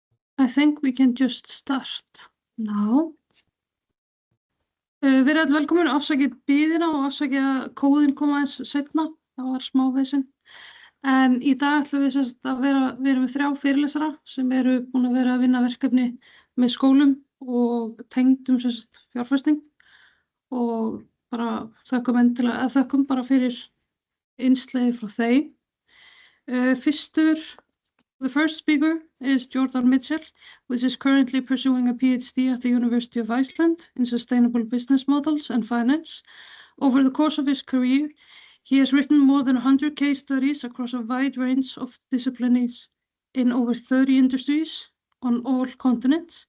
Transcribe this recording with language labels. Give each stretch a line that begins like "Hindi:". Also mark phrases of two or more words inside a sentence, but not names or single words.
English: I think we can just start now.
Icelandic: Verið öll velkomin, afsakið biðina og afsakið að kóðinn kom aðeins seinna, það var smá vesen. En í dag ætlum við semst að við erum með 3 fyrirlesara sem eru búin að vera að vinna verkefni með skólum og tengdum semst fjárfesting og bara þökkum bara fyrir innslagið frá þeim.
English: The first speaker is Jordan Mitchell, who is currently pursuing a PhD at the University of Iceland in sustainable business models and finance. Over the course of his career, he has written more than 100 case studies across a wide range of disciplines in over 30 industries on all continents.